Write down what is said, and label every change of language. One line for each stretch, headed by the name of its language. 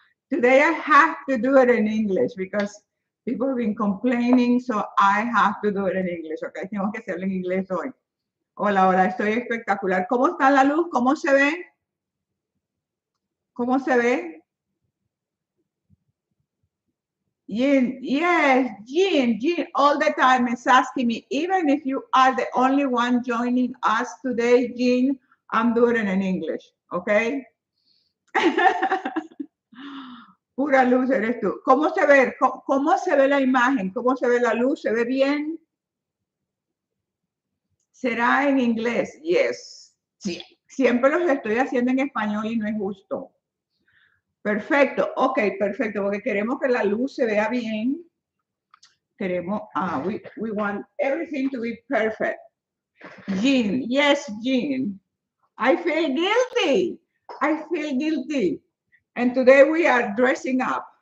English: Today I have to do it in English because people have been complaining, so I have to do it in English.
Spanish: Okay, tengo que hacerlo en inglés hoy. Hola, hola, estoy espectacular. ¿Cómo está la luz? ¿Cómo se ve? ¿Cómo se ve?
English: Jean, yes, Jean, all the time is asking me, even if you are the only one joining us today, Jean, I'm doing it in English, okay?
Spanish: Pura luz eres tú. ¿Cómo se ve? ¿Cómo se ve la imagen? ¿Cómo se ve la luz? ¿Se ve bien? ¿Será en inglés? Yes. Sí. Siempre los estoy haciendo en español y no es justo. Perfecto. Ok, perfecto. Porque queremos que la luz se vea bien. Queremos,
English: we want everything to be perfect. Jean, yes, Jean. I feel guilty. I feel guilty. And today we are dressing up.